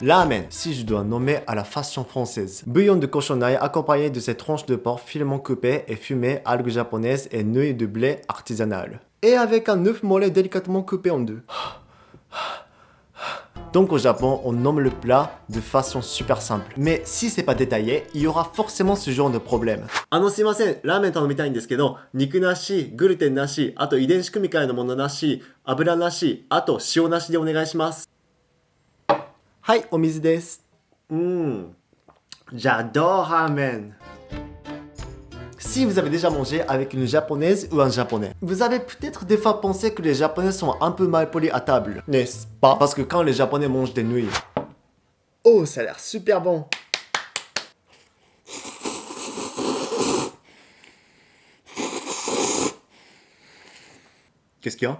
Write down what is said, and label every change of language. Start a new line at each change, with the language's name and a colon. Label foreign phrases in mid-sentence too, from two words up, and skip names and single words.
French: Ramen, si je dois nommer à la façon française. Bouillon de cochonaille accompagné de ces tranches de porc finement coupées et fumées, algues japonaises et nouilles de blé artisanales. Et avec un œuf mollet délicatement coupé en deux. Donc au Japon, on nomme le plat de façon super simple. Mais si c'est pas détaillé, il y aura forcément ce genre de problème. Ah non,
Japanese: sumimasen, ramen 頼みたいんですけど、肉なし、グルテンなし、あと遺伝子組み換えのものなし、油なし、あと塩なしでお願いします。はい、お水です。
French: J'adore ramen. Si vous avez déjà mangé avec une japonaise ou un japonais, vous avez peut-être des fois pensé que les japonais sont un peu mal polis à table, n'est-ce pas? Parce que quand les japonais mangent des nouilles... Oh, ça a l'air super bon. Qu'est-ce qu'il y a?